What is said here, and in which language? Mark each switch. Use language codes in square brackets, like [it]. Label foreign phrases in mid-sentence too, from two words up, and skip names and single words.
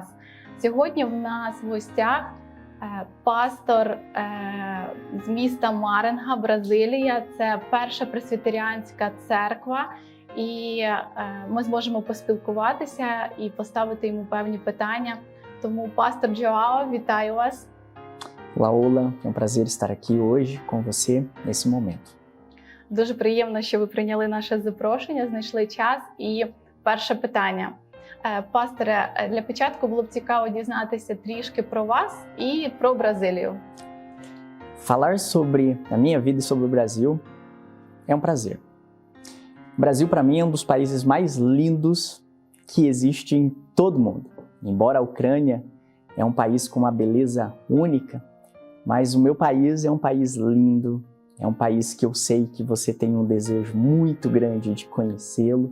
[uk] Сьогодні в нас в гостях пастор з міста Маринга, Бразилія. Це перша пресвітеріанська церква. І ми зможемо поспілкуватися і поставити йому певні питання. Тому, пастор João, вітаю вас. [pt] Laola, é um prazer estar aqui hoje com você nesse momento. [uk] Дуже приємно, що ви прийняли наше запрошення, знайшли час. І перше питання. Пасторе, для початку було б цікаво дізнатися трішки про вас і про Бразилію. [pt] Falar sobre a minha vida e sobre o Brasil é um prazer. O Brasil, para mim, é um dos países mais lindos que existe em todo o mundo. Embora a Ucrânia é um país com uma beleza única, mas o meu país é um país lindo, é um país que eu sei que você tem um desejo muito grande de conhecê-lo.